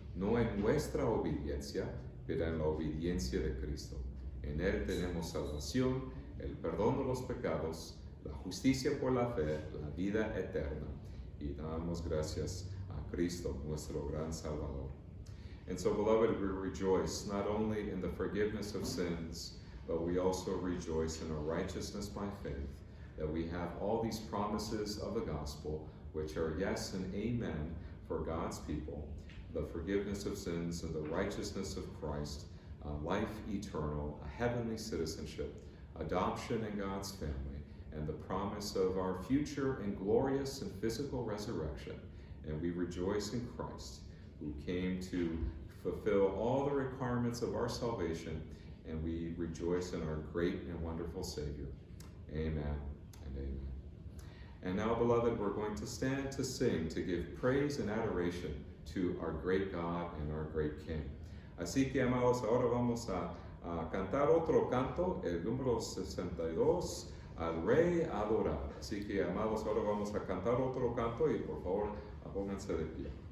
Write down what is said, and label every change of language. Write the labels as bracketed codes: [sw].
[es] No en nuestra obediencia, pero en la obediencia de Cristo. En Él tenemos salvación, el perdón de los pecados, la justicia por la fe, la vida eterna. Y damos gracias a Cristo, nuestro gran Salvador. [en] And so, beloved, we rejoice not only in the forgiveness of sins, but we also rejoice in our righteousness by faith, that we have all these promises of the gospel, which are yes and amen for God's people, the forgiveness of sins and the righteousness of Christ, life eternal, a heavenly citizenship, adoption in God's family, and the promise of our future and glorious and physical resurrection. And we rejoice in Christ, who came to fulfill all the requirements of our salvation, and we rejoice in our great and wonderful Savior. Amen and amen. And now, beloved, we're going to stand to sing, to give praise and adoration to our great God and our great King. [es] Así que, amados, ahora vamos a cantar otro canto, el número 62, al Rey adorar. Así que, amados, ahora vamos a cantar otro canto y por favor, pónganse de pie.